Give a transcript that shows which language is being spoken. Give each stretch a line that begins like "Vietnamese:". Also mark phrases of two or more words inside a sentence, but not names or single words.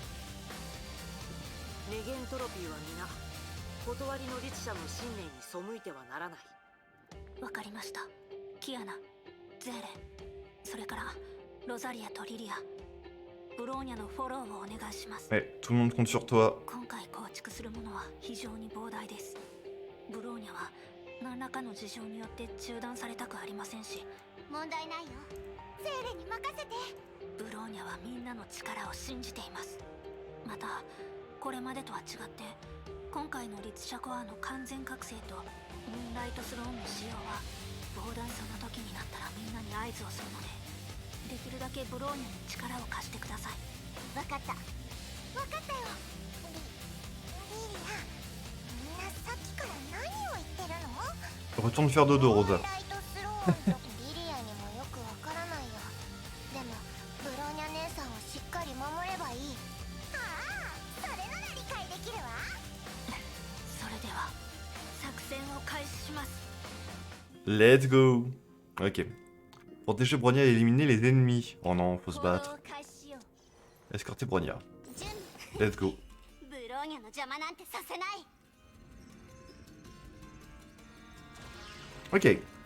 Japanese: ネゲントロピーは皆断りの律者の信念に背いてはならない。わかりました。キアナ、ゼーレン、それからロザリアとリリア、ブローニャのフォローをお願いします。
French: Ouais, tout le monde compte sur toi.
Japanese: 今回構築するものは非常に膨大です。ブローニャは何らかの事情によって中断されたくありませんし、問題ないよ。ゼーレに任せて。ブローニャはみんなの力を信じています。またこれまでとは違って今回の律者コアの完全覚醒とムーンライトスローンの使用は膨大その時になったらみんなに合図をするので、できるだけブローニャに力を貸してください。分かった。分かったよ。リリア、みんなさっきから何を言ってるの？
French: Retourne faire dodo,
Japanese: ムー Rosa. ンライトスローンとリリアにもよくわからないよ。でもブローニャ姉さんをしっかり守ればいい。ああ、それなら理解できるわ。それでは作戦を開始します。
English: Let's go. Ok.
French: Protéger Bronia et éliminer les ennemis. Oh non, faut se
Japanese: 行動を
French: battre.
Japanese: 開始しよう。
French: Escorter Bronia.
Japanese: 準備。
English: Let's go.
Japanese: ブローニャの邪魔なんてさせない。
English: Ok.